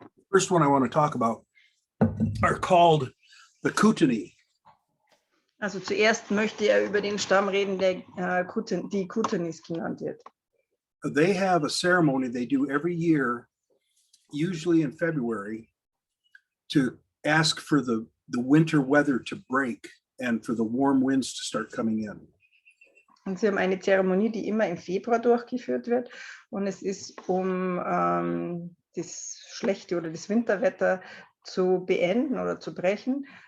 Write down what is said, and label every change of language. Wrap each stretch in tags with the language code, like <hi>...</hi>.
<en>First one I want to talk about are called the Kootenai.</en> <de>Also zuerst möchte er über den Stamm reden, der die Kootenays genannt wird.</de> <en>They have a ceremony they do every year, usually in February, to ask for the winter weather to break and for the warm winds to start coming in.</en> <de>Und sie haben eine Zeremonie, die immer im Februar durchgeführt wird. Und es ist, das schlechte oder das Winterwetter zu beenden oder zu brechen.</de>